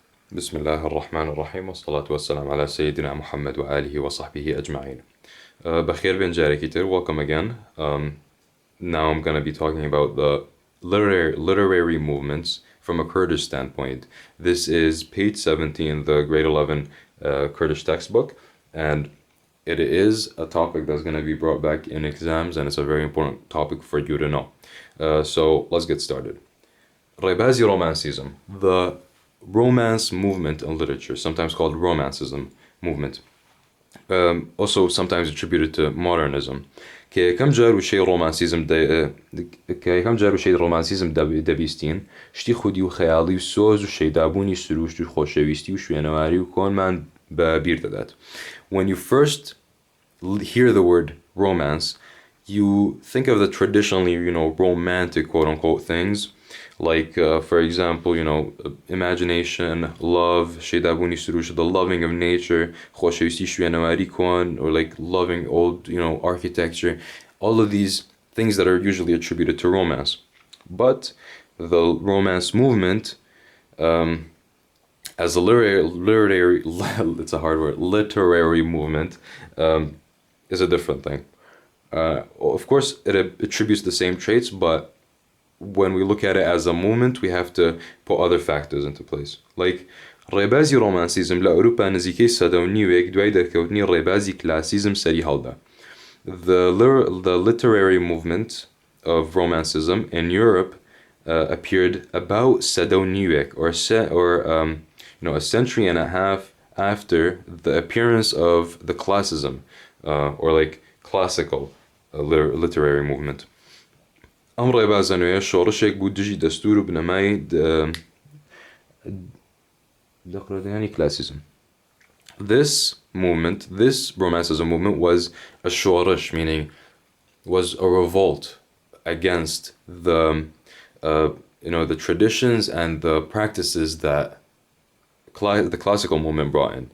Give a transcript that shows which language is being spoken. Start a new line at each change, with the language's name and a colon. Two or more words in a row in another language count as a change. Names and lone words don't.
Arabic: بسم الله الرحمن الرحيم والصلاة والسلام على سيدنا محمد وآله وصحبه أجمعين.
Central Kurdish: بخير بن جاري كتير.
English: Welcome again. Now I'm going to be talking about the literary movements from a Kurdish standpoint. This is page 17, the grade 11 Kurdish textbook, and it is a topic that's going to be brought back in exams, and it's a very important topic for you to know. So let's get started. Rebazi Romanticism, the Romance movement in literature, sometimes called Romanticism movement, also sometimes attributed to modernism.
Central Kurdish: كم جار وشيء رومانسیزم دبیستین شتی خودی و خیالی و سوز و شیدابونی سروشت و خوشویستی و شوێنەواری و کۆنمان بە بیر دەدات.
English: When you first hear the word romance, you think of the traditionally, romantic quote-unquote things, like, for example, imagination, love,
Central Kurdish: شیدابونی سروشت,
English: the loving of nature,
Central Kurdish: خوشویستی شوێنەواری کۆن,
English: or like loving old, architecture, all of these things that are usually attributed to romance. But the romance movement, as a literary it's a hard word, literary movement, is a different thing. Of course, it attributes the same traits, but when we look at it as a movement, we have to put other factors into place. Like,
Central Kurdish: ڕێبازی ڕۆمانسیزم لە ئەوروپا نزیکەی سەدە و نیوێک دوای دەرکەوتنی ڕێبازی کلاسیزم سەری هەڵدا.
English: The literary movement of Romanticism in Europe appeared about
Central Kurdish: سەدە و نیوێک,
English: or a century and a half after the appearance of the classicism, or like classical literary movement.
Central Kurdish: ئەم ڕێبازە نوێیە شۆڕشێک بوو دژی دەستور و بنەمای دەقڕەدەیانی classicism.
English: This movement, this Romanticism movement, was a shorish, meaning was a revolt against the traditions and the practices that the classical movement brought in.